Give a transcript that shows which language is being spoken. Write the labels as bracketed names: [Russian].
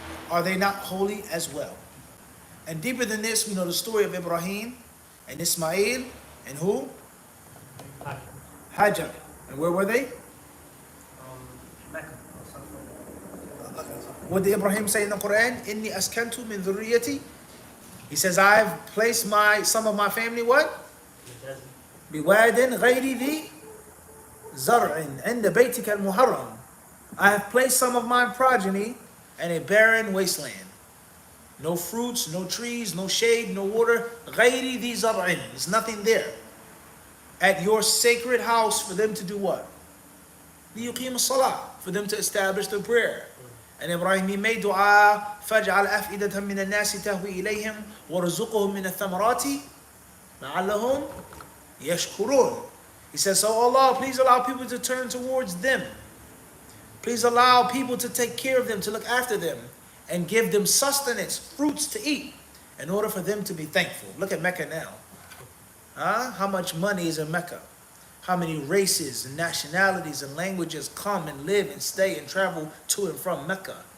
[English] Are they not holy as well? And deeper than this, we know the story of Ibrahim and Ismail and who? Hajar. And where were they? Mecca. What did Ibrahim say in the Quran? [Arabic] Inni askantu min dhurriyati. [English] He says, I've placed some of my family what? [Arabic] بواد غير ذي زرع عند بيتك المحرم. [English] I have placed some of my progeny in a barren wasteland. No fruits, no trees, no shade, no water. [Arabic] غير ذي زرع. [English] There's nothing there. At your sacred house for them to do what? [Arabic] ليقيم الصلاة. [English] For them to establish the prayer. And Ibrahim, he made dua, [Arabic] فَجْعَلْ أَفْئِدَةً مِّنَ النَّاسِ تَهْوِي إِلَيْهِمْ وَرْزُقُهُم مِّنَ الثَّمَرَاتِ لَعَلَّهُمْ يَشْكُرُونَ. [English] He says, so Allah, please allow people to turn towards them. Please allow people to take care of them, to look after them, and give them sustenance, fruits to eat, in order for them to be thankful. Look at Mecca now. How much money is in Mecca? How many races and nationalities and languages come and live and stay and travel to and from Mecca?